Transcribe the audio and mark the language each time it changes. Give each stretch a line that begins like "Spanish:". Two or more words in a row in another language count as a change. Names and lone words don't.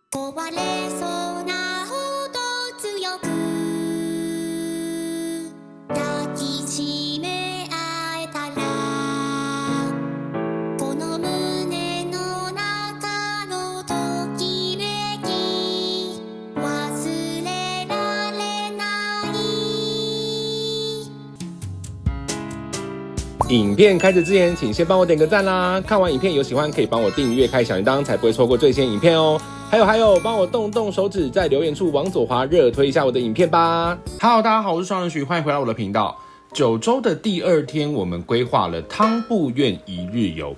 Japanese: 壊れそうなほど強く抱きしめ合えたらこの胸の中のときめき忘れられない。
Chinese: 影片开始之前，请先帮我点个赞啦！看完影片有喜欢可以帮我订阅、开小铃铛，才不会错过最新影片哦。还有，帮我动动手指，在留言处往左滑，热推一下我的影片吧。Hello， 大家好，我是双人许，欢迎回到我的频道。9周的第2天，我们规划了汤布院一日游。